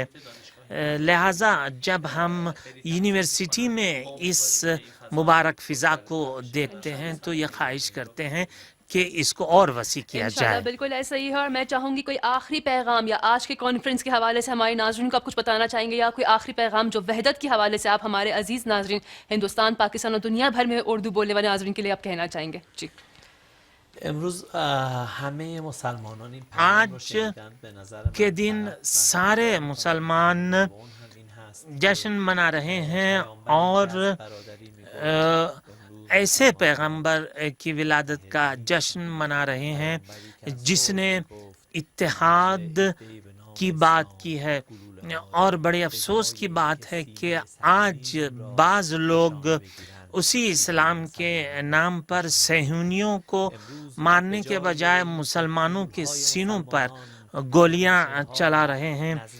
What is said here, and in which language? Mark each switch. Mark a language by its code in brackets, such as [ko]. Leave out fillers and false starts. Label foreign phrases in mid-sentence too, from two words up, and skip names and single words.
[ur] لہٰذا جب ہم یونیورسٹی میں اس مبارک فضا کو دیکھتے ہیں تو یہ خواہش کرتے ہیں کہ اس کو اور وسیع کیا انشاءاللہ جائے۔ بالکل ایسا ہی ہے، اور میں چاہوں گی کوئی آخری پیغام یا آج کے کانفرنس کے حوالے سے ہمارے ناظرین کو آپ کچھ بتانا چاہیں گے، یا کوئی آخری پیغام جو وحدت کے حوالے سے آپ ہمارے عزیز ناظرین ہندوستان، پاکستان اور دنیا بھر میں اردو بولنے والے ناظرین کے لیے آپ کہنا چاہیں گے؟ جی [fa] امروز همه مسلمانان این پیام رو [ur] آج [fa] شنیدند. به نظر من [ur] کے دن سارے مسلمان [fa] هم این هست [ur] جشن منا رہے ہیں اور [fa] برادری میگوید [ur] ایسے پیغمبر کی ولادت کا جشن منا رہے ہیں جس نے اتحاد کی بات کی ہے، اور بڑے افسوس کی بات ہے کہ آج بعض لوگ اسی اسلام کے نام پر صہیونیوں کو مارنے کے بجائے مسلمانوں کے سینوں پر گولیاں چلا رہے ہیں،